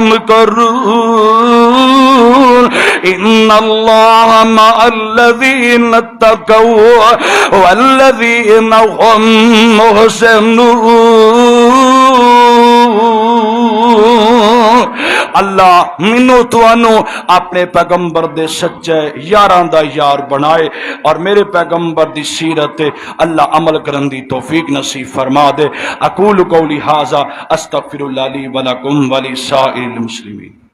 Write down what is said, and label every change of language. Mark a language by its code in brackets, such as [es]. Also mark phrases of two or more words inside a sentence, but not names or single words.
[ar] يَمْكُرُونَ إِنَّ اللَّهَ مَعَ الَّذِينَ اتَّقَوْا وَالَّذِينَ هُم مُحْسِنُونَ۔ [pa] اللہ منو توانو اپنے پیغمبر دے سچے یاراں دا یار بنائے، اور میرے پیغمبر دی سیرت اللہ عمل کرن دی توفیق نصیب فرما دے۔ [ar] اقول قولی ھذا استغفر اللہ لی ولکم ولسائر المسلمین۔